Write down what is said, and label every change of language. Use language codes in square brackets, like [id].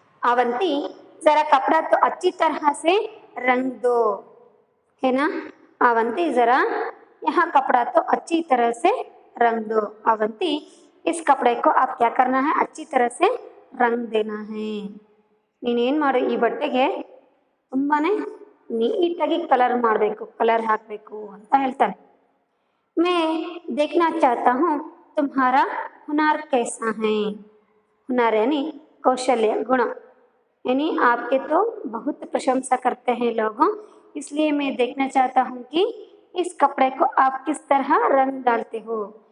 [hi] अवंती जरा कपड़ा तो अच्छी तरह से रंग दो, है ना। अवंती जरा यहाँ कपड़ा तो अच्छी तरह से रंग दो। अवंती, इस कपड़े को आप क्या करना है, अच्छी तरह से रंग देना है। [kn] ನೀನೇನು ಮಾಡು, ಈ ಬಟ್ಟೆಗೆ ತುಂಬಾನೇ ನೀಟಾಗಿ ಕಲರ್ ಮಾಡಬೇಕು, ಕಲರ್ ಹಾಕಬೇಕು ಅಂತ ಹೇಳ್ತಾನೆ. [hi] मैं देखना चाहता हूँ तुम्हारा हुनर कैसा है। हुनर यानी कौशल्य, गुण, यानी आपके तो बहुत प्रशंसा करते हैं लोगों, इसलिए मैं देखना चाहता हूँ कि इस कपड़े को आप किस तरह रंग डालते हो।